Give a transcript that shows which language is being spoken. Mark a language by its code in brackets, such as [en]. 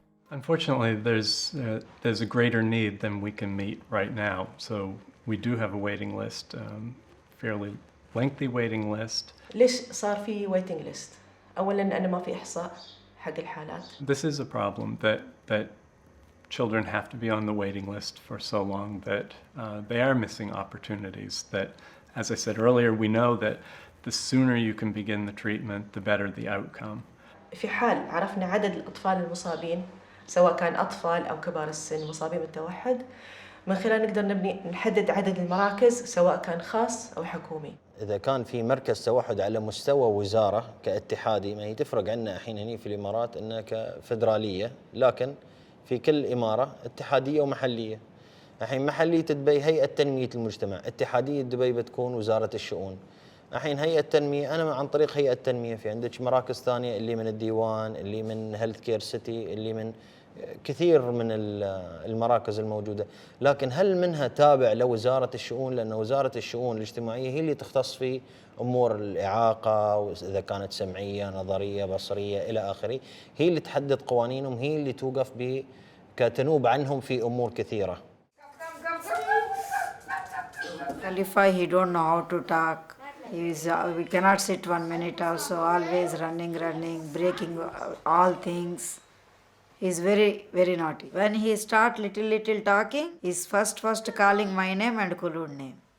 [en] Unfortunately, there's a greater need than we can meet right now. So we do have a waiting list, fairly lengthy waiting list. [ar] ليش صار في waiting list؟ أولاً أنا ما في إحصاء حق الحالات. [en] This is a problem that children have to be on the waiting list for so long that they are missing opportunities. That, as I said earlier, we know that the sooner you can begin the treatment, the better the outcome. [ar] في حال عرفنا عدد الأطفال المصابين سواء كان أطفال أو كبار السن مصابين بالتوحد، من خلال نقدر نحدد عدد المراكز سواء كان خاص أو حكومي. إذا كان في مركز توحد على مستوى وزارة كاتحادي، ما هي تفرق عنا الحين هني في الإمارات إنها كفدرالية، لكن في كل إمارة اتحادية ومحلية. الحين محلية دبي هيئة تنمية المجتمع، اتحادية دبي بتكون وزارة الشؤون. الحين هيئة التنمية أنا عن طريق هيئة التنمية في عندك مراكز ثانية اللي من الديوان، اللي من هيلث كير سيتي، اللي من كثير من المراكز الموجودة، لكن هل منها تابع لوزارة الشؤون؟ لأن وزارة الشؤون الاجتماعية هي اللي تختص في أمور الإعاقة، وإذا كانت سمعية، نظرية، بصرية إلى آخره، هي اللي تحدد قوانينهم، هي اللي توقف كتنوب عنهم في أمور كثيرة. [en] Khalifa, he don't know how to talk. We cannot sit 1 minute also, always running, breaking all things. He's very, very naughty. When he start little talking, he's first calling my name and Kulud name.